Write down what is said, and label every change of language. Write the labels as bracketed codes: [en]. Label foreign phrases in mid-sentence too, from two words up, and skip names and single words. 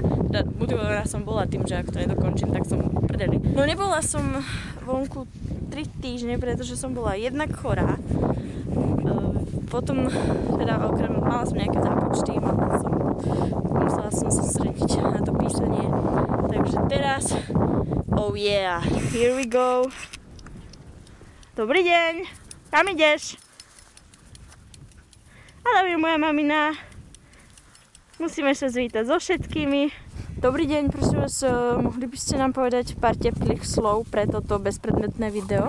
[sk] Motivovaná som bola tým, že ak to nedokončím, tak som prdeli. No nebola som vonku 3 týždne, pretože som bola jednak chorá. Potom, teda okrem, mala som nejaké zápočty, musela som sa sústrediť na to písanie. Takže teraz, [en] oh yeah, here we go. [sk] Dobrý deň, kam ideš? Ale moja mamina. Musíme sa zvítať so všetkými. Dobrý deň, prosím vás, mohli by ste nám povedať pár teplých slov pre toto bezpredmetné video?